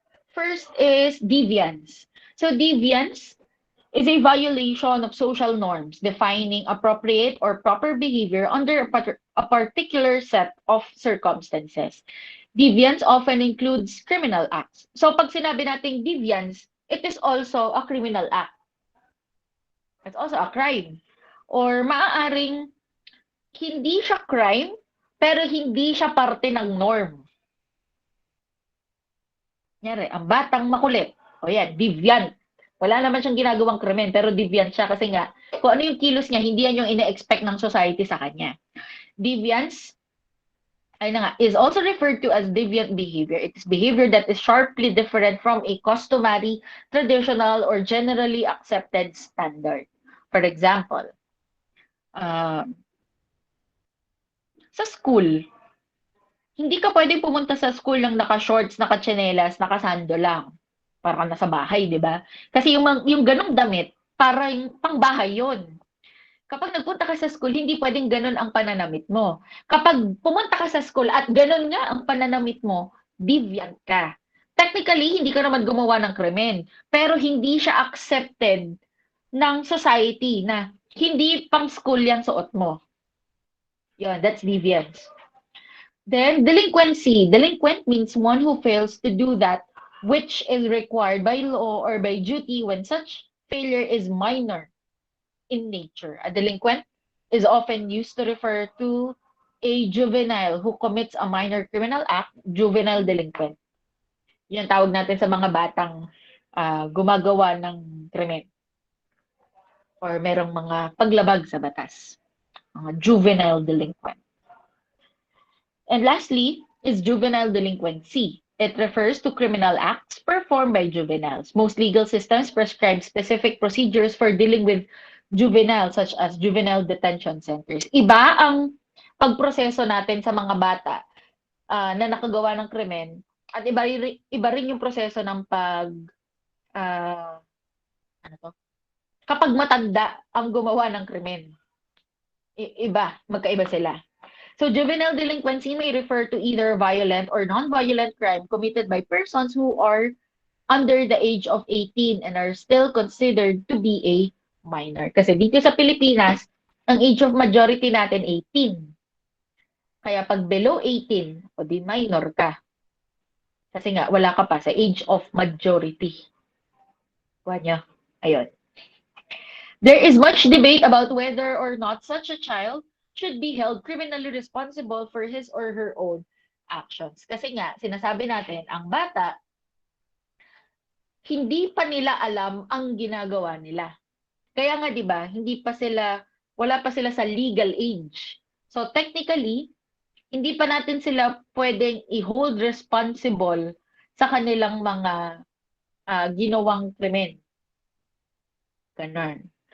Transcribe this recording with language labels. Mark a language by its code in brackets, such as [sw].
[en] First is deviance. So deviance is a violation of social norms defining appropriate or proper behavior under a particular set of circumstances. Deviance often includes criminal acts. [tl] So pag sinabi nating deviance, [en] it is also a criminal act. It's also a crime. [tl] or maaaring hindi siya crime, pero hindi siya parte ng norm. Kunyari, ang batang makulit, o yan, deviant. Wala naman siyang ginagawang krimen, pero deviant siya kasi nga, kung ano yung kilos niya, hindi yan yung ine-expect ng society sa kanya. [en] Deviance, [tl] ay na nga, [en] is also referred to as deviant behavior. It is behavior that is sharply different from a customary, traditional, or generally accepted standard. For example, [tl] uh, sa school, hindi ka pwedeng pumunta sa school ng naka-shorts, naka-tsinelas, naka-sando lang. Para nasa bahay, di ba? Kasi yung ganong damit, para yung pangbahay yon. Kapag nagpunta ka sa school, hindi pwedeng ganon ang pananamit mo. Kapag pumunta ka sa school at ganon nga ang pananamit mo, deviant ka. Technically, hindi ka naman gumawa ng krimen. Pero hindi siya accepted ng society na hindi pang school yung suot mo. Yun, [en] that's deviance. Then, delinquency. Delinquent means one who fails to do that which is required by law or by duty when such failure is minor in nature. A delinquent is often used to refer to a juvenile who commits a minor criminal act, juvenile delinquent. [tl] Yan tawag natin sa mga batang gumagawa ng krimen or merong mga paglabag sa batas. Mga juvenile delinquent. [en] And lastly is juvenile delinquency. It refers to criminal acts performed by juveniles. Most legal systems prescribe specific procedures for dealing with juveniles, such as juvenile detention centers. [tl] Iba ang pagproseso natin sa mga bata na nakagawa ng krimen at iba rin yung proseso ng uh, ano to? Kapag matanda ang gumawa ng krimen. Iba, magkaiba sila. So juvenile delinquency may refer to either violent or non-violent crime committed by persons who are under the age of 18 and are still considered to be a minor. Kasi dito sa Pilipinas, ang age of majority natin 18. Kaya pag below 18, o di minor ka. Kasi nga, wala ka pa sa age of majority. Kuha niyo. Ayun. [en] There is much debate about whether or not such a child should be held criminally responsible for his or her own actions. [tl] Kasi nga, sinasabi natin, ang bata, hindi pa nila alam ang ginagawa nila. Kaya nga, di ba, wala pa sila sa legal age. So, technically, hindi pa natin sila pwedeng i-hold responsible sa kanilang mga ginawang krimen. Ganon.